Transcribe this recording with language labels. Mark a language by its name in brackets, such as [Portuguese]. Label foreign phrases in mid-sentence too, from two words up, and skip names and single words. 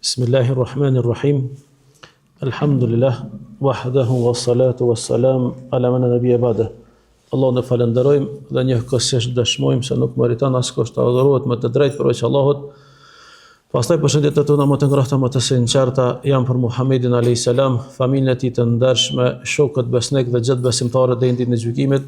[Arabic] بسم الله الرحمن الرحيم. الحمد لله وحده والصلاة والسلام على من نبي بعد. [Albanian] Allahun e falenderojmë dhe njëkohësisht dëshmojmë se nuk meriton askush të adhurohet me të drejtë përveç Allahut. Pastaj përshëndetjet tona më të ngrohta më të sinqerta janë për Muhammedin [Arabic] عليه السلام, [Albanian] familjen e tij të ndershme, shokët besnik dhe gjithë besimtarët deri në ditën e gjykimit.